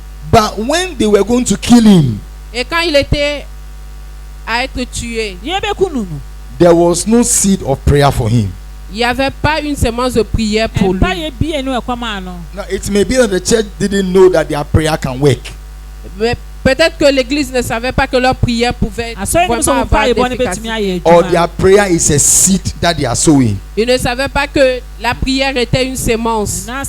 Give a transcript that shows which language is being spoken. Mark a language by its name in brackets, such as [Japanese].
[English] But when they were going to kill him, [French] et quand il était à être tué, [English] there was no seed of prayer for him. [French] Il n'y avait pas une sémence de prière pour lui. [English] Now it may be that the church didn't know that their prayer can work. [French] Mais peut-être que l'église ne savait pas que leur prière pouvait vraiment avoir d'efficacité. [English] Or their prayer is a seed that they are sowing. [French] Ils ne savaient pas que la prière était une sémence.